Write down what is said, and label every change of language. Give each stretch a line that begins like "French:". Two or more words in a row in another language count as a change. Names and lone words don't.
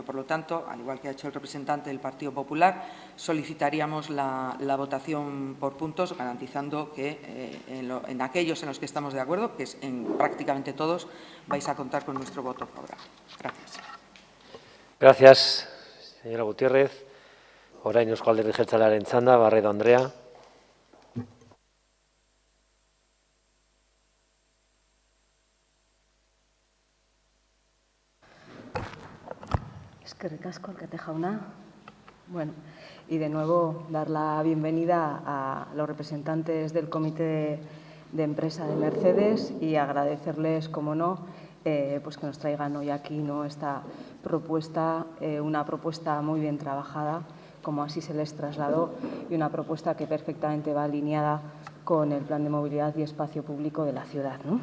Spanish: Por lo tanto, al igual que ha hecho el representante del Partido Popular, solicitaríamos la votación por puntos, garantizando que en aquellos en los que estamos de acuerdo, que es en prácticamente todos, vais a contar con nuestro voto favorable. Gracias. Gracias, señora Gutiérrez.
Basque: Orain Eusko Alderdi Jeltzalearen txanda, Barredo Andrea. Eskerrik asko, alkate jauna.
Spanish: Bueno, y de nuevo dar la bienvenida a los representantes del Comité de Empresa de Mercedes y agradecerles, como no, pues que nos traigan hoy aquí, ¿no?, esta propuesta, una propuesta muy bien trabajada, como así se les trasladó, y una propuesta que perfectamente va alineada con el Plan de Movilidad y Espacio Público de la ciudad, ¿no?